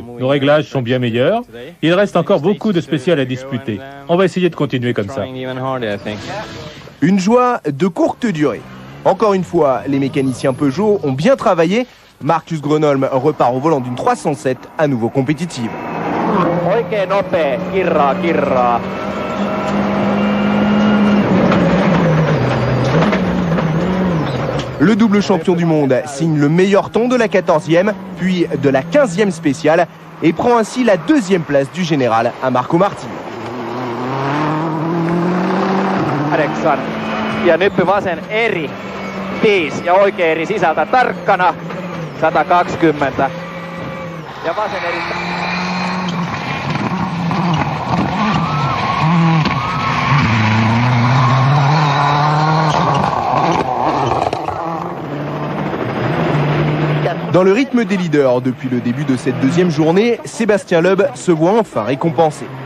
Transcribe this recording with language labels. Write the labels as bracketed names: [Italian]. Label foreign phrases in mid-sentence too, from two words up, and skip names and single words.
[French] Nos réglages sont bien meilleurs. Il reste encore beaucoup de spéciales à disputer. On va essayer de continuer comme ça. Une joie de courte durée. Encore une fois, les mécaniciens Peugeot ont bien travaillé. Marcus Grönholm repart au volant d'une 307 à nouveau compétitive. [Finnish] Oikein nopea, kirraa. [French] Le double champion du monde signe le meilleur temps de la 14e, puis de la 15e spéciale et prend ainsi la 2e place du général à Marco Martin. [Finnish] 8 ja nyppy vasen eri 5 ja oikea eri sisältä tarkkana 120 ja vasen eri. [French] Dans le rythme des leaders depuis le début de cette deuxième journée, Sébastien Loeb se voit enfin récompensé.